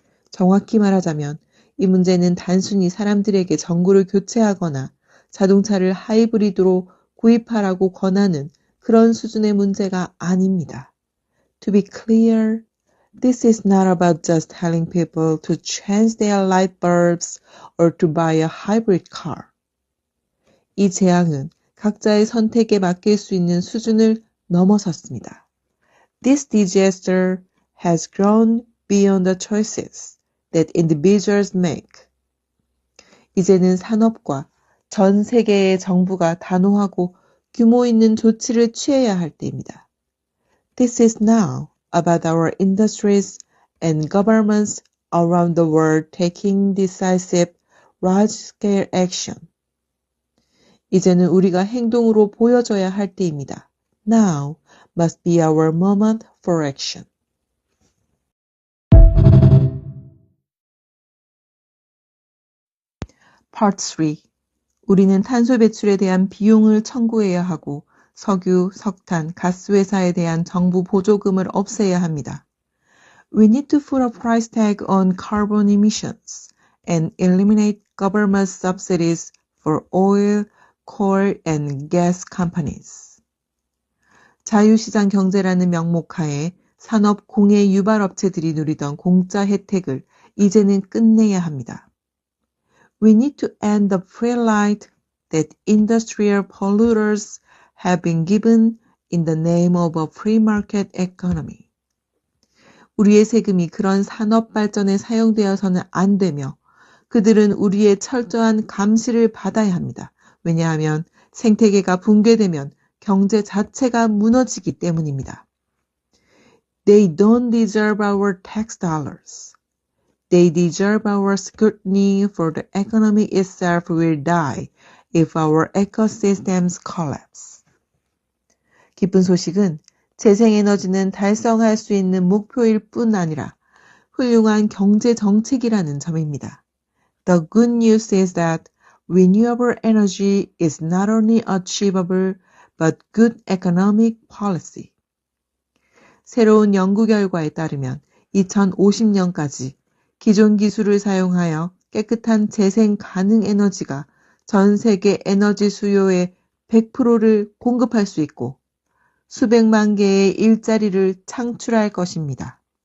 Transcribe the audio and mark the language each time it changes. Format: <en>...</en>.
<ko>정확히 말하자면 이 문제는 단순히 사람들에게 전구를 교체하거나 자동차를 하이브리드로 구입하라고 권하는 그런 수준의 문제가 아닙니다.</ko> <en>To be clear, this is not about just telling people to change their light bulbs or to buy a hybrid car.</en> <ko>이 재앙은 각자의 선택에 맡길 수 있는 수준을 넘어섰습니다.</ko> <en>This disaster has grown beyond the choices that individuals make.</en> <ko>이제는 산업과 전 세계의 정부가 단호하고 규모 있는 조치를 취해야 할 때입니다.</ko> <en>This is now about our industries and governments around the world taking decisive, large-scale action.</en> <ko>이제는 우리가 행동으로 보여줘야 할 때입니다.</ko> <en>Now must be our moment for action. Part 3.</en> <ko>우리는 탄소 배출에 대한 비용을 청구해야 하고 석유, 석탄, 가스 회사에 대한 정부 보조금을 없애야 합니다.</ko> <en>We need to put a price tag on carbon emissions and eliminate government subsidies for oil, coal and gas companies.</en> <ko>자유시장 경제라는 명목하에 산업 공해 유발 업체들이 누리던 공짜 혜택을 이제는 끝내야 합니다.</ko> <en>We need to end the free ride that industrial polluters have been given in the name of a free market economy.</en> <ko>우리의 세금이 그런 산업 발전에 사용되어서는 안 되며 그들은 우리의 철저한 감시를 받아야 합니다. 왜냐하면 생태계가 붕괴되면 경제 자체가 무너지기 때문입니다.</ko> <en>They don't deserve our tax dollars. They deserve our scrutiny, for the economy itself will die if our ecosystems collapse.</en> <ko>기쁜 소식은 재생에너지는 달성할 수 있는 목표일 뿐 아니라 훌륭한 경제 정책이라는 점입니다.</ko> <en>The good news is that renewable energy is not only achievable but good economic policy.</en> <ko>새로운 연구 결과에 따르면 2050년까지 기존 기술을 사용하여 깨끗한 재생 가능 에너지가 전 세계 에너지 수요의 100%를 공급할 수 있고 수백만 개의 일자리를 창출할 것입니다.</ko>